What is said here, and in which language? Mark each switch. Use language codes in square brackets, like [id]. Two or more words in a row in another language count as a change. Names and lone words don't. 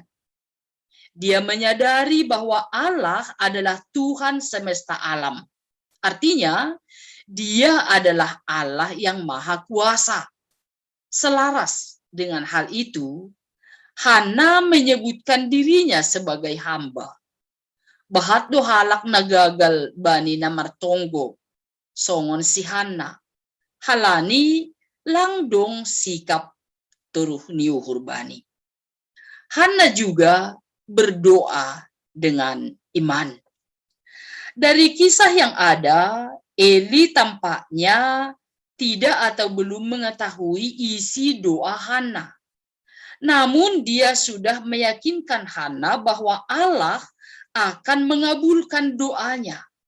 [id] Dia menyadari bahwa Allah adalah Tuhan semesta alam. Artinya, dia adalah Allah yang maha kuasa. Selaras dengan hal itu, Hana menyebutkan dirinya sebagai hamba. [bts] Bahat do halak nagagal bani na martonggo, songon si Hana. Halani langdong sikap turuh niuhur bani. [id] Hana juga berdoa dengan iman. Dari kisah yang ada, Eli tampaknya tidak atau belum mengetahui isi doa Hana. Namun dia sudah meyakinkan Hana bahwa Allah akan mengabulkan doanya.